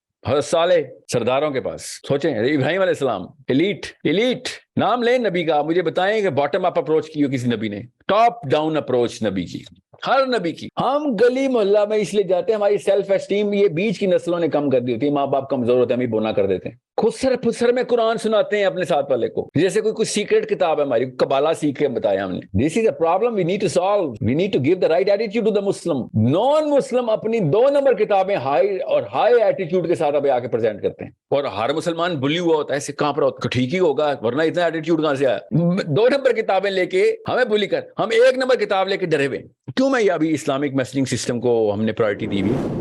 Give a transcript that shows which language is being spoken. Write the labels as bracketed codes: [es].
[ur] حضرت صالح سرداروں کے پاس. سوچیں ابراہیم علیہ السلام ایلیٹ نام لیں نبی کا، مجھے بتائیں کہ باٹم اپ اپروچ کی ہو کسی نبی نے؟ ٹاپ ڈاؤن اپروچ نبی کی، ہر نبی کی. ہم گلی محلہ میں اس لیے جاتے ہیں ہماری سیلف اسٹیم یہ بیچ کی نسلوں نے کم کر دی ہوتی ہے، ماں باپ کمزور ہوتے ہیں، ہم ہی بونا کر دیتے ہیں. خسر پھسر میں قرآن سناتے ہیں اپنے ساتھ والے کو جیسے کوئی سیکرٹ کتاب ہے ہماری، کبالا سیکھ کے بتایا ہم نے. [en] This is a problem we need to solve. We need to give the right attitude to the Muslim. [ur] نان مسلم اپنی 2 نمبر کتابیں ہائی ایٹیٹیوڈ کے ساتھ ابھی آ کے پریزنٹ کرتے ہیں، اور ہر مسلمان بلی ہوا ہوتا ہے، ایسے کہاں پر ہوتا ہے، ٹھیک ہی ہوگا ورنہ اتنا ایٹیٹیوڈ کہاں سے آیا؟ 2 نمبر کتابیں لے کے ہمیں بلی کر، ہم 1 نمبر کتاب لے کے ڈرے ہوئے. کیوں میں یہ ابھی اسلامک میسنگ سسٹم کو ہم نے پرائرٹی دی ہوئی.